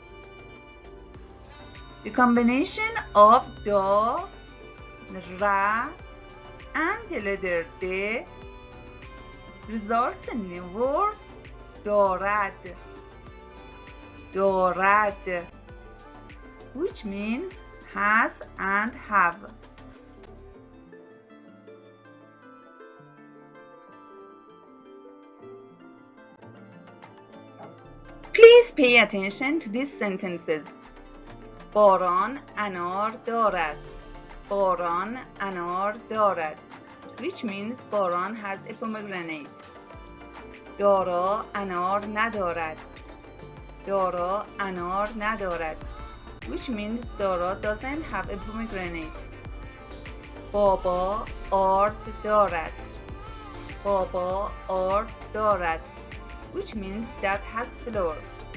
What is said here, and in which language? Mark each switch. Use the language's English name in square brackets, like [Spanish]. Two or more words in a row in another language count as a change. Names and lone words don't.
[English] The combination of da, ra and the letter de results in the word dorad, which means has and have. Please pay attention to these sentences. [Persian] باران انار دارد. باران انار دارد, [English] which means باران has a pomegranate. [Persian] دارا انار ندارد. دارا انار ندارد, [English] which means دارا doesn't have a pomegranate. [Persian] بابا آرد دارد. بابا آرد دارد, [English] which means that has flour.